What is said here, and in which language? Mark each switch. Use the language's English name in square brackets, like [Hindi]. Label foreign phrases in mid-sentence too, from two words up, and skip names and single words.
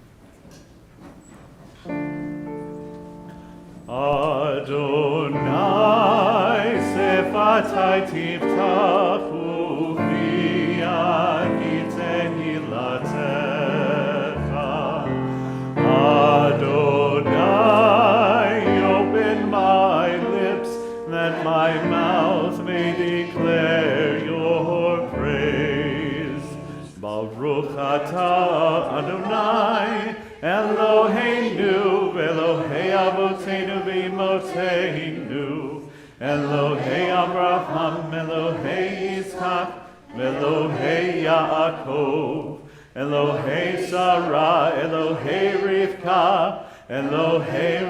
[Hebrew] אדני שפתי תפתח ופי יגיד תהלתך. Adonai, [English] open my lips that my mouth may declare your praise. [Hebrew] ברוך אתה אדני אלהינו, אלהי אבותינו ואמותינו, אלהי אברהם, אלהי יצחק, אלהי יעקב, אלהי שרה, אלהי רבקה, אלהי